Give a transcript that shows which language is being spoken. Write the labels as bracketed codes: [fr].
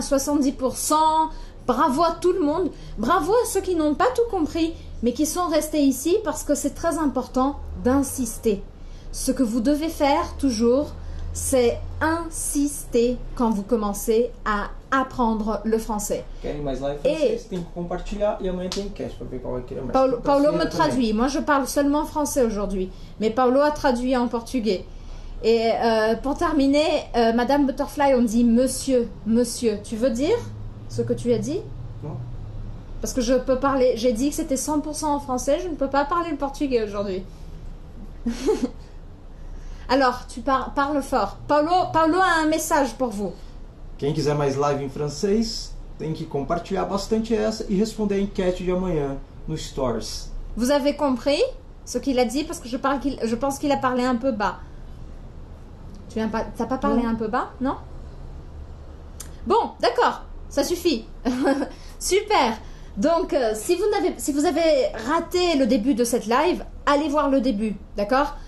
[fr] 70%. Bravo à tout le monde. Bravo à ceux qui n'ont pas tout compris mais qui sont restés ici parce que c'est très important d'insister. Ce que vous devez faire toujours, c'est insister quand vous commencez à apprendre le français. [pt] Querem mais live francês? Tem que compartilhar e amanhã tem cast para ver qual vai querer mais. [fr] Paulo me traduit. Moi, je parle seulement français aujourd'hui. Mais Paulo a traduit en portugais. Et pour terminer, Madame Butterfly, on dit monsieur. Monsieur. Tu veux dire ce que tu as dit? Non. Parce que je peux parler... J'ai dit que c'était 100% en français. Je ne peux pas parler le portugais aujourd'hui. Alors, tu parles fort. Paulo a un message pour vous. [pt] Quem quiser mais live em francês, tem que compartilhar bastante essa e responder a enquete de amanhã nos stories. [fr] Vous avez compris ce qu'il a dit? Parce que je pense qu'il a parlé un peu bas. T'as pas parlé un peu bas? Non? Bon, d'accord. Ça suffit. Super. Donc, si vous avez raté le début de cette live, allez voir le début. D'accord?